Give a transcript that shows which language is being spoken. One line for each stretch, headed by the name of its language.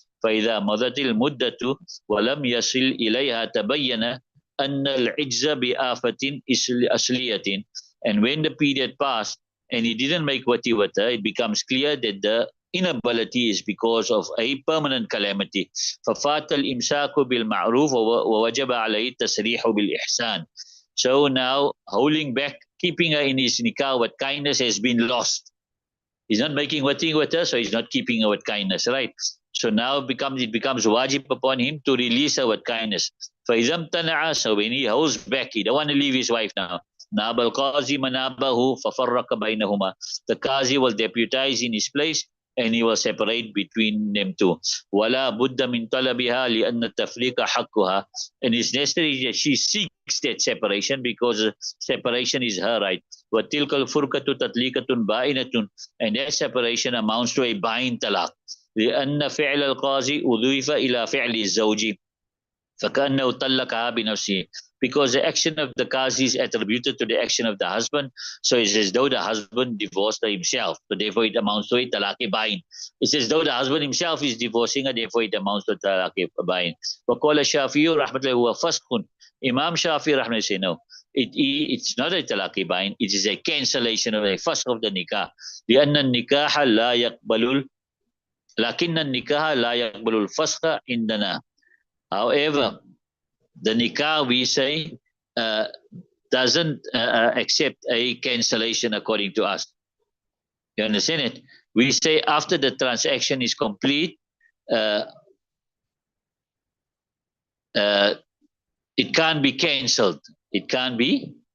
Arabic: فإذا مضت المدة ولم يصل إليها تبين أن العجز بآفة أصلية,
English: and when the period passed and he didn't make wati with her, it becomes clear that the inability is because of a permanent calamity.
Arabic: ففات الإمساك بالمعروف ووجب عليه التسريح بالإحسان,
English: So now holding back, keeping her in his nikah with kindness has been lost. He's not making wati with her, so he's not keeping her with kindness, right? So now it becomes wajib upon him to release her with kindness.
Arabic: فَإِذَا امْتَنَعَ,
English: so when he holds back, he don't want to leave his wife now.
Arabic: نَابَ الْقَاضِي مَنَابَهُ فَفَرَّقَ بَيْنَهُمَا.
English: The qazi will deputize in his place and he will separate between them two.
Arabic: وَلَا بُدَّ مِنْ طَلَبِهَا لِأَنَّ التَّفْرِيقَ حَقُّهَا.
English: And it's necessary that she seeks that separation because separation is her right.
Arabic: وَتِلْكَ الْفُرْقَةُ تَطْلِيقَةٌ بَائِنَةٌ.
English: And that separation amounts to a bain talaq.
Arabic: لأن فعل القاضي أضيف إلى فعل الزوج فكأنه طلقها بنفسه,
English: because the action of the qazi is attributed to the action of the husband, so it's as though the husband divorced himself, so therefore it amounts to a talaq bain. It's as though the husband himself is divorcing her, therefore it amounts to talaq bain.
Arabic: وقال الشافعي رحمة الله هو فسخ.
English: Imam Shafi rahmah say no, it's not a talaq bain, it is a cancellation of a fasq of the nikah.
Arabic: لأن النكاح لا يقبل لكن النكاح لا يقبل الفسخ عندنا.
English: However, the nikah, we say, doesn't accept a cancellation according to us. You understand it? We say after the transaction is complete, it can't be cancelled. It can't be.